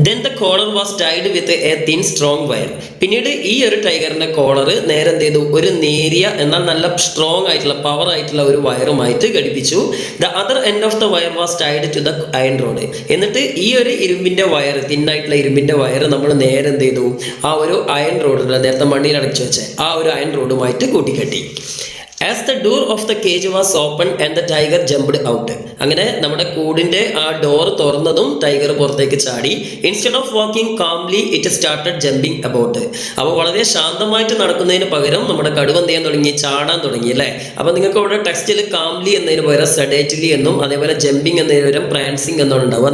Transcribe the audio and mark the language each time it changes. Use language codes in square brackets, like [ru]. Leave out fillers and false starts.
[en] Then the collar was tied with a thin strong wire. [ml] പിന്നീട് ഈ ഒരു ടൈഗറിന്റെ collar നേരെ എന്ത് ചെയ്തു, ഒരു നേരിയ എന്നാൽ നല്ല സ്ട്രോങ് ആയിട്ടുള്ള പവർ ആയിട്ടുള്ള ഒരു വയറുമായിട്ട് ഘടിപ്പിച്ചു. [en] The other end of the wire was tied to the iron rod. [ml] എന്നിട്ട് ഈ ഒരു ഇരുമ്പിന്റെ വയർ, തിന്നായിട്ടുള്ള ഇരുമ്പിന്റെ വയർ നമ്മൾ നേരെ എന്ത് ചെയ്തു, ആ ഒരു അയൺ റോഡ്, നേരത്തെ മണ്ണിൽ അടച്ചു വെച്ച ആ ഒരു iron റോഡുമായിട്ട് കൂട്ടിക്കെട്ടി. [en] As the door of the cage was opened and the tiger jumped out. [ml] അങ്ങനെ നമ്മുടെ കൂടിന്റെ ആ ഡോർ തുറന്നതും ടൈഗർ പുറത്തേക്ക് ചാടി. [en] Instead of walking calmly it started jumping about. [ml] അപ്പോൾ വളരെ ശാന്തമായിട്ട് നടക്കുന്നതിന് പകരം നമ്മുടെ കടുവ എന്ത് ചെയ്യാൻ തുടങ്ങി, ചാടാൻ തുടങ്ങി അല്ലേ. അപ്പോൾ നിങ്ങൾക്ക് ഇവിടെ ടെക്സ്റ്റിൽ കാംലി എന്നതിന് പകരം സെഡേറ്റ്ലി എന്നും അതേപോലെ ജമ്പിങ് എന്നതിന് പകരം പ്രാൻസിങ് എന്നാണ് ഉണ്ടാവുക.